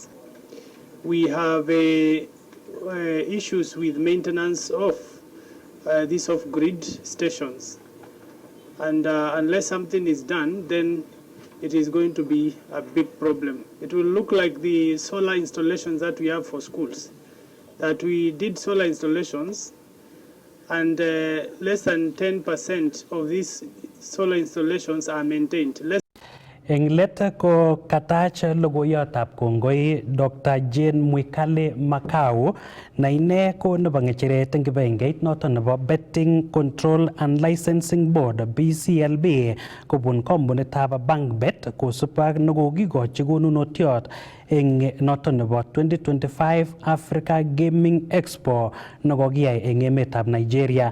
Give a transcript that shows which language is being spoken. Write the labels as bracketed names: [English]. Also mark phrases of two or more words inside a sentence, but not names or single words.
[English] We have issues with maintenance of these off-grid stations, and unless something is done, then it is going to be a big problem. It will look like the solar installations that we have for schools, that we did solar installations and less than 10% of these solar installations are maintained. [Kalenjin] Eng let ko katach logoiyotab kongoi Dr. Jane Mwikali Makau na ine ko nebo ngecheret eng kibagengeit noton nebo Betting Control and Licensing Board BCLB kobun kompunitab BankBet kosubkei ak nekokikochi konunotiot eng noton nebo 2025 Africa Gaming Expo nekokiyai eng emetab Nigeria.